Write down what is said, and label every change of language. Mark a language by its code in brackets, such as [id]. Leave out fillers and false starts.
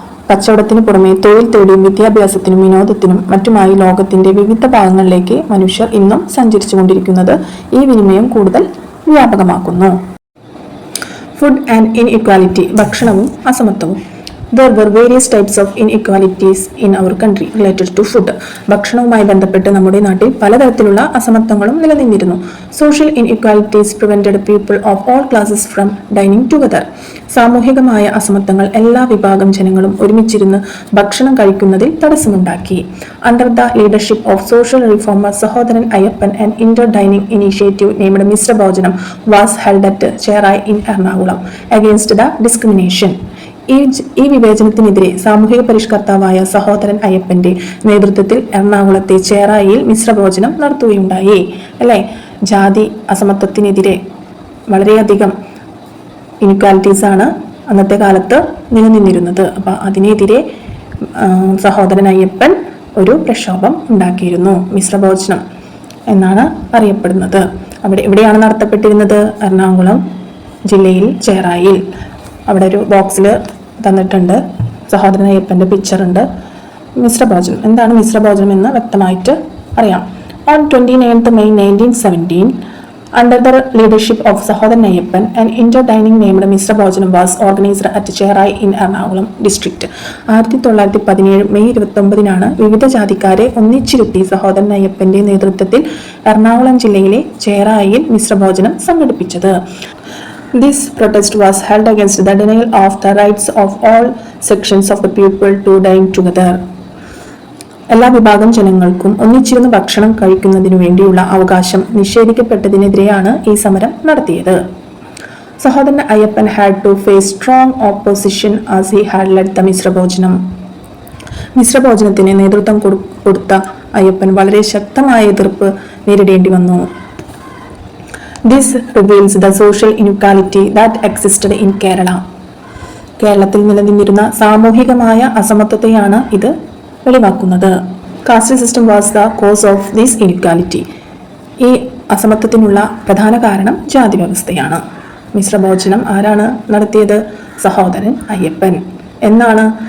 [ml] കച്ചവടത്തിന് പുറമെ തൊഴിൽ തേടിയും വിദ്യാഭ്യാസത്തിനും വിനോദത്തിനും മറ്റുമായി ലോകത്തിന്റെ വിവിധ ഭാഗങ്ങളിലേക്ക് മനുഷ്യർ ഇന്നും സഞ്ചരിച്ചുകൊണ്ടിരിക്കുന്നത് ഈ വിനിമയം കൂടുതൽ വ്യാപകമാക്കുന്നു. [en] food and inequality, [ml] ഭക്ഷണവും അസമത്വവും. [en] There were various types of inequalities in our country related to food. [ml] ഭക്ഷണവുമായി ബന്ധപ്പെട്ട് നമ്മുടെ നാട്ടിൽ പലതരത്തിലുള്ള അസമത്വങ്ങളും നിലനിന്നിരുന്നു. [en] Social inequalities prevented people of all classes from dining together. [ml] സാമൂഹികമായ അസമത്വങ്ങൾ എല്ലാ വിഭാഗം ജനങ്ങളും ഒരുമിച്ചിരുന്ന് ഭക്ഷണം കഴിക്കുന്നതിൽ തടസ്സമുണ്ടാക്കി. [en] Under the leadership of social reformer Sahodaran Ayyappan, an inter-dining initiative named Mishra Bhojanam was held at Cherai in Ernakulam against the discrimination. [ml] ഈ വിവേചനത്തിനെതിരെ സാമൂഹിക പരിഷ്കർത്താവായ സഹോദരൻ അയ്യപ്പന്റെ നേതൃത്വത്തിൽ എറണാകുളത്തെ ചേറായിയിൽ മിശ്രഭോജനം നടത്തുകയുണ്ടായി. അല്ലേ? ജാതി അസമത്വത്തിനെതിരെ വളരെയധികം ഇൻഇക്വാലിറ്റീസ് ആണ് അന്നത്തെ കാലത്ത് നിലനിന്നിരുന്നത്. അപ്പം അതിനെതിരെ സഹോദരൻ അയ്യപ്പൻ ഒരു പ്രക്ഷോഭം ഉണ്ടാക്കിയിരുന്നു. മിശ്രഭോജനം എന്നാണ് അറിയപ്പെടുന്നത്. എവിടെയാണ് നടത്തപ്പെട്ടിരുന്നത്? എറണാകുളം ജില്ലയിൽ ചേറായിൽ. അവിടെ ഒരു ബോക്സിൽ തന്നിട്ടുണ്ട് സഹോദരൻ അയ്യപ്പൻ്റെ പിക്ചറുണ്ട്. മിശ്രഭോജനം എന്താണ് മിശ്രഭോജനം എന്ന് വ്യക്തമായിട്ട് അറിയാം. [en] On 29th May 1917, under the leadership of Sahodaran Ayyappan, an inter-dining named Mishra Bhojanam was organized at Cherai in Ernakulam district. [ml] 1917 May 29 വിവിധ ജാതിക്കാരെ ഒന്നിച്ചിരുത്തി സഹോദരൻ അയ്യപ്പന്റെ നേതൃത്വത്തിൽ എറണാകുളം ജില്ലയിലെ ചേറായിൽ മിശ്രഭോജനം സംഘടിപ്പിച്ചത്. [en] This protest was held against the denial of the rights of all sections of the people to dine together. [ml] എല്ലാ വിഭാഗം ജനങ്ങൾക്കും ഒന്നിച്ചിരുന്ന് ഭക്ഷണം കഴിക്കുന്നതിനു വേണ്ടിയുള്ള അവകാശം നിഷേധിക്കപ്പെട്ടതിനെതിരെയാണ് ഈ സമരം നടത്തിയത്. [en] Sahodaran Ayyappan had to face strong opposition as he had led the Mishrabhojanam. [ml] മിശ്രഭോജനത്തിന് നേതൃത്വം കൊടുത്ത അയ്യപ്പൻ വളരെ ശക്തമായ എതിർപ്പ് നേരിടേണ്ടി വന്നു. [en] This reveals the social inequality that existed in Kerala. [ml] കേരളത്തിൽ നിലനിന്നിരുന്ന സാമൂഹികമായ അസമത്വത്തെയാണ് ഇത് വെളിവാക്കുന്നത്. [en] Caste system was the cause of this inequality. [ml] ഈ അസമത്വത്തിനുള്ള പ്രധാന കാരണം ജാതി വ്യവസ്ഥയാണ്. മിശ്രഭോജനം ആരാണ് നടത്തിയത്? സഹോദരൻ അയ്യപ്പൻ. എന്നാണ്?